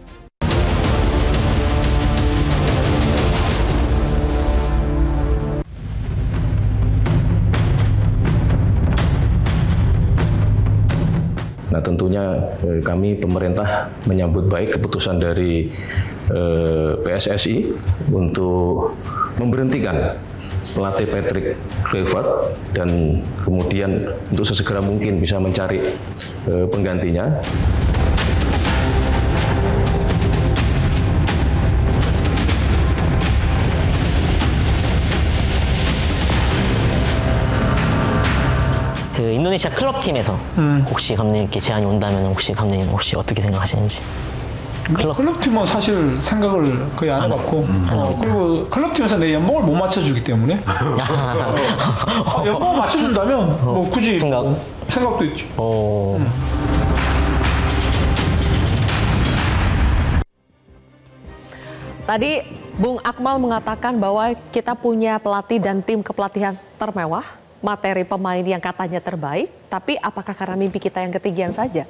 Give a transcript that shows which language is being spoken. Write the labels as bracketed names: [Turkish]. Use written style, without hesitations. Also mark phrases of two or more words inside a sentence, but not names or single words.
[Indonesian] Nah tentunya kami pemerintah menyambut baik keputusan dari PSSI untuk memberhentikan pelatih Patrick Kluivert dan kemudian untuk sesegera mungkin bisa mencari penggantinya. [Korean] 그 인도네시아 클럽팀에서 혹시 감독님께 제안이 온다면 혹시 감독님 혹시 어떻게 생각하시는지? 클럽팀은 사실 생각을 거의 안 해봤고 그리고 클럽팀에서 내 연봉을 못 맞춰주기 때문에 연봉을 맞춰준다면 뭐 굳이 생각도 있죠. [Indonesian] Tadi Bung Akmal mengatakan bahwa kita punya pelatih dan tim kepelatihan termewah, materi pemain yang katanya terbaik, tapi apakah karena mimpi kita yang ketinggian saja?